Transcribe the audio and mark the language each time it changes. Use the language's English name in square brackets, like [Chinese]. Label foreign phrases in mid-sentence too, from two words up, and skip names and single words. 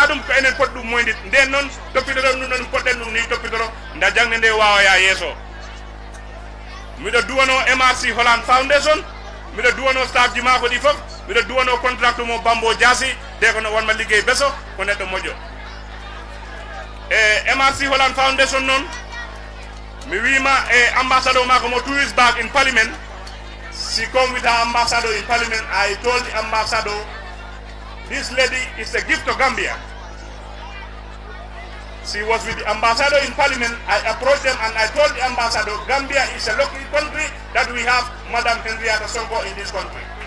[Fula] ɗum ko enen poti ɗum moyde nden noon toppitoro ɗum ɗon poɗɗen ɗum ni toppitoro nda jangde nde wawaya yeeso miɗo duwano MRC Holland Foundation miɗo duwano staff ji mako ɗi fof miɗo duwano contract mo Bambo Diasi de ko no wonma liggey beso ko neɗɗo moƴƴo e MRC Holland Foundation noon mi wima e ambassador mako mo [English] 2 weeks back in parliament she come with her ambassador in parliament. I told the ambassador this lady is a gift to Gambia. She was with the ambassador in parliament. I approached them and I told the ambassador, Gambia is a lucky country that we have Madam Henrietta Sonko in this country.